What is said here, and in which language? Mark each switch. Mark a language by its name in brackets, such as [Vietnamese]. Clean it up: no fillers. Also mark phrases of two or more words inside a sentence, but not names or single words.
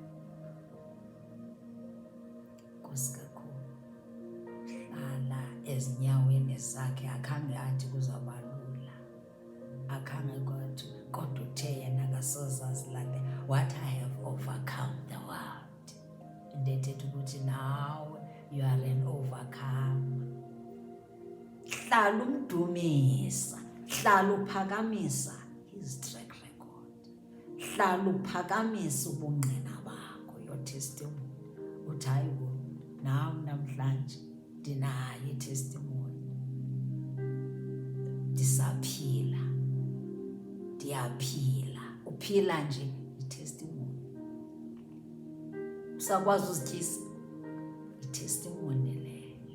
[Xhosa] Nkosi kakhulu, hlala ezinyaweni zakhe. Akhange athi kuzawuba lula, akhange kwathi, kodwa uthe yena akasoze azilale, [English] what I have overcome the world. [Xhosa] Into ethetha ukuthi nawe [English] you are an overcomer. [Xhosa] Hlala umdumisa, hlala uphakamisa [English] his track record, [Xhosa] hlala uphakamisa ubungqina bakho, [English] your testimony. [Xhosa] Uthi hayi bo, nam namhlanje ndinayo itestimony, ndisaphila, ndiyaphila. Uphila nje itestimony. Usakwazi uzityisa, itestimony leyo.